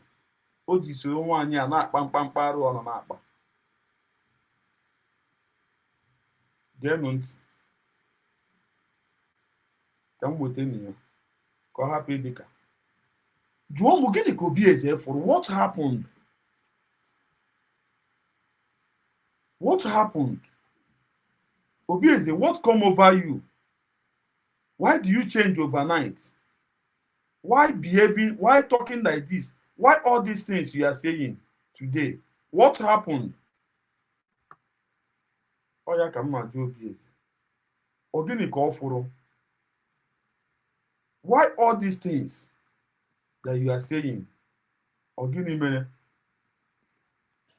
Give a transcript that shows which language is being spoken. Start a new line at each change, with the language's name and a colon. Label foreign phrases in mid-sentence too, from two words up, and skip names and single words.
Igbo: O ji soro nwaanyị a na-akpa mkpamkpa arụ ọ na-akpa. Geenụ ntị. Ka m weta ya ka ọ hapụ ịdị ka. Jụọ m gịnị ka obi eze fụrụ?
English: What happened? What happened? Obi eze, what come over you? Why do you change overnight? Why behaving? Why talking like this? Why all these things you are saying today? What happened?
Igbo: Oh ya ka mma jụọ obi eze. Ọ gịnị ka ọ fụrụ?
English: Why all these things that you are saying?
Igbo: Or gịnị mere?